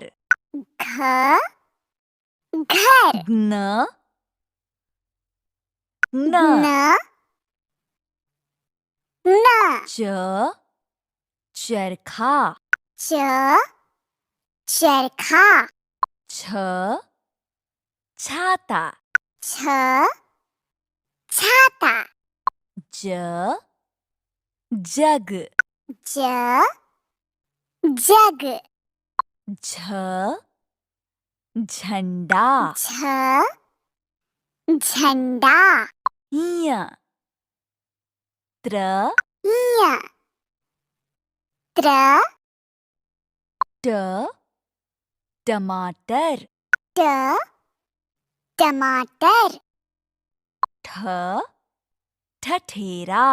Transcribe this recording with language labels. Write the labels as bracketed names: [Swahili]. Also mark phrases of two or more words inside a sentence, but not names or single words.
[Hindi] घ घर न न न न च चरखा च चरखा छ छाता छ छाता ज जग ज जग झ झंडा झ झंडा य त्र य त्र ट टमाटर ट टमाटर ठ ठठेरा